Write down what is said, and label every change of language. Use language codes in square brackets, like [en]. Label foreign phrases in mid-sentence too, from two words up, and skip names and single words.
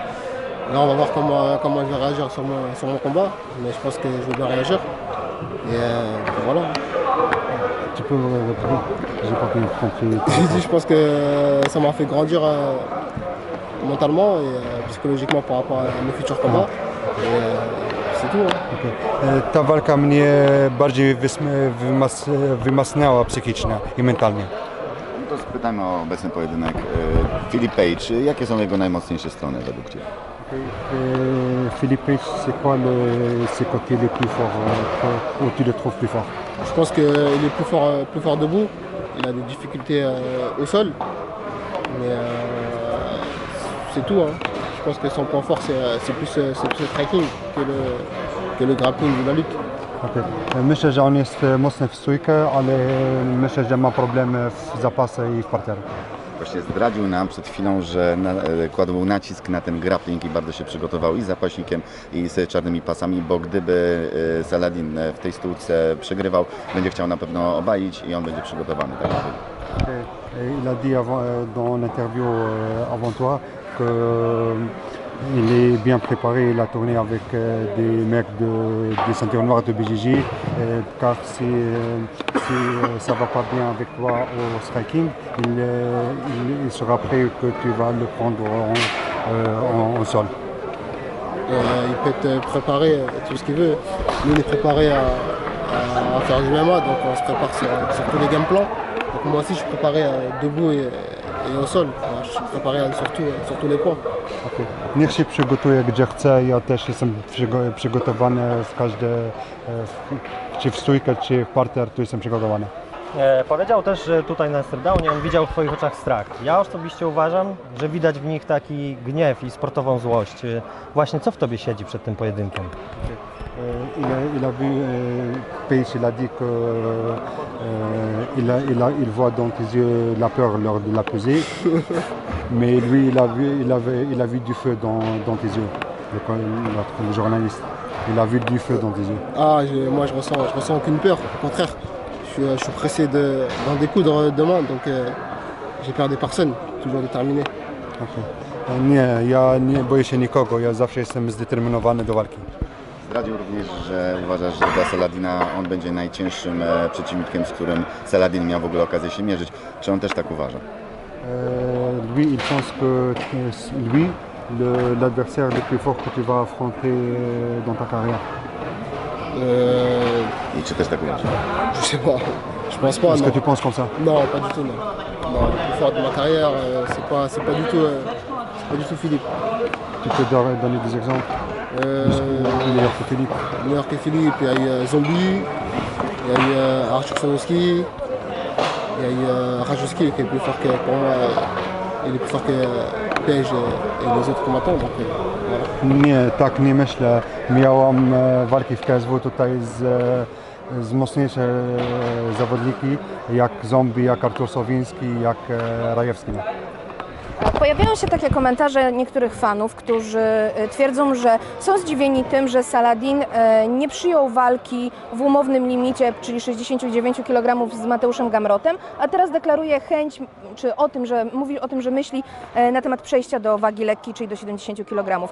[fr] Là on va voir comment je vais réagir sur mon combat, mais je pense que je vais bien réagir. Et voilà. Tu peux répéter? J'ai pas compris. J'ai dit, je pense que ça m'a fait grandir mentalement et psychologiquement par rapport à mes futurs combats. Et c'est tout. Hein. [pl] Ta walka mnie bardziej wymacniała psychicznie i mentalnie. No to spytajmy o obecny pojedynek. Filip Pejcz, jakie są jego najmocniejsze strony według Ciebie? [fr] Philippe Pejcz, c'est quoi ses côtés les plus forts, où tu le trouves plus fort? Je pense qu'il est plus fort debout. Il a des difficultés au sol. Mais c'est tout. Hein. Je pense que son point fort, c'est plus le striking que le grappling de la lutte. Okay. [pl] Myślę, że on jest mocny w stójkę, ale myślę, że ma problemy w zapasy i w parterze. Właśnie zdradził nam przed chwilą, że kładł nacisk na ten grappling i bardzo się przygotował i z zapaśnikiem, i z czarnymi pasami, bo gdyby Saladin w tej stójce przegrywał, będzie chciał na pewno obalić i on będzie przygotowany. Tak? [fr] Il a dit dans l'interview avant toi qu'il est bien préparé, il a tourné avec des mecs des ceintures noires de BJJ, car si ça va pas bien avec toi au striking, il sera prêt que tu vas le prendre au sol. Il peut être préparé tout ce qu'il veut. Nous, on est préparé à faire du MMA, donc on se prépare sur tous les [en] game plans. [fr] Donc moi aussi, je suis préparé debout et au sol. Je suis préparé sur tous les points. Okay. [pl] Niech się przygotuje gdzie chce, ja też jestem przygotowany czy w stójkę, czy w parter, tu jestem przygotowany. Powiedział też, że tutaj na stardownie on widział w Twoich oczach strach. Ja osobiście uważam, że widać w nich taki gniew i sportową złość. Właśnie co w Tobie siedzi przed tym pojedynkiem? [fr] Il a vu Pejcz, il a dit que il voit dans tes yeux la peur lors de la pesée, mais lui il a vu du feu dans tes yeux, le journaliste. Il a vu du feu dans tes yeux. Ah, moi je ressens aucune peur, au contraire. Je suis pressé d'en découdre demain, donc j'ai peur des personnes, toujours déterminé. Okay. [pl] Nie, ja nie boję się nikogo, ja zawsze jestem zdeterminowany do walki. Zdradził również, że uważasz, że dla Saladina on będzie najcięższym przeciwnikiem, z którym Saladin miał w ogóle okazję się mierzyć. Czy on też tak uważa? [fr] Lui, il pense que lui, l'adversaire le plus fort que tu vas affronter dans ta carrière. [pl] I czy też tak uważa? [fr] Je sais pas, je pense pas. Est-ce que Non. tu penses comme ça? Non, pas du tout, non. Non, le plus fort de ma carrière, c'est pas du tout pas du tout Philippe. Tu peux donner des exemples meilleurs que Philippe? Meilleur que Philippe, il y a eu Zombie, il y a eu Arthur Sanoski, il y a eu Rajowski qui est plus fort que pour moi, il est plus fort que Pej et les autres combattants. Donc, voilà. [pl] Nie myślę, miałam walki w KSW tutaj z mocniejsze zawodniki, jak Zombie, jak Artur Sowiński, jak Rajewski. Pojawiają się takie komentarze niektórych fanów, którzy twierdzą, że są zdziwieni tym, że Saladin nie przyjął walki w umownym limicie, czyli 69 kg z Mateuszem Gamrotem, a teraz deklaruje chęć, czy mówi o tym, że myśli na temat przejścia do wagi lekkiej, czyli do 70 kg.